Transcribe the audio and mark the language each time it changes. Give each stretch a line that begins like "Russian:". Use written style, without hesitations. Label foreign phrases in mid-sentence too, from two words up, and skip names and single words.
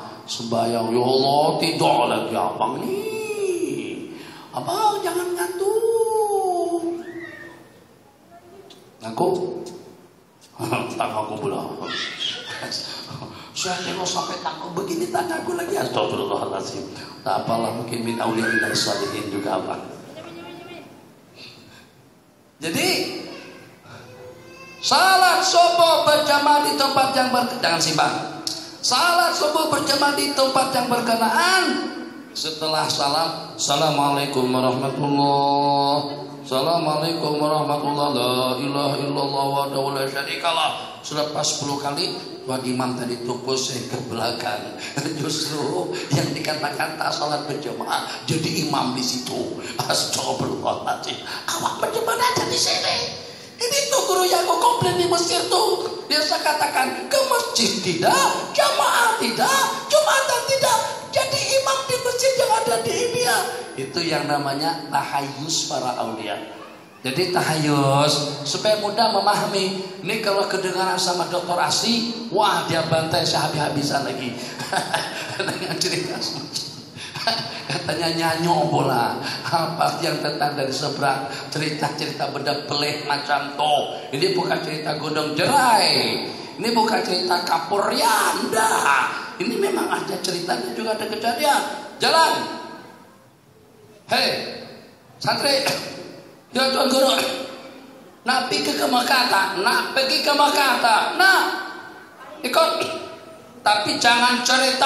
Malay: Sembahyang, ya Allah, tidak lagi abang nih, abang jangan ngantuk. Ngaku? Tak ngaku pula. Saya tengok sampai takut begini, tak ngaku lagi. Astagfirullahaladzim. Tak apalah, mungkin
Arabic: من أولياء من الصالحين
Malay: juga abang. Jadi salat subuh berjamaah di tempat yang jangan simbang. Salat subuh berjamaah di tempat yang berkenaan. Setelah salam,
Arabic: السلام عليكم ورحمة الله، السلام عليكم ورحمة الله، لا إله إلا الله ولا شريك له.
Malay: Sudah pas 10 kali, Tuan Imam tadi tupus saya ke belakang. Justru yang dikatakan tak salat berjamaah jadi imam di situ. Astagfirullahaladzim. Awak berjamaah aja di sini. Ini tuh guru yang aku komplain di Mesir tuh. Biasa katakan ke masjid tidak, jamaah tidak, jumatan tidak. Jadi imam di masjid yang ada di India. Itu yang namanya tahayus para aulia. Jadi tahayus supaya mudah memahami. Ini kalau kedengaran sama Dr. Asi, wah dia bantai sehabis-habisan lagi. Dengan cerita semacam. Katanya nyanyo bola apa yang datang dari seberang, cerita-cerita benda pelik macam toh. Ini bukan cerita gondong jerai, ini bukan cerita kapur yanda. Ini memang ada ceritanya, juga ada kejadian. Jalan, hei santri, ya tuan guru, nak pergi ke Mekah, nak pergi ke Mekah, nak ikut, tapi jangan cerita.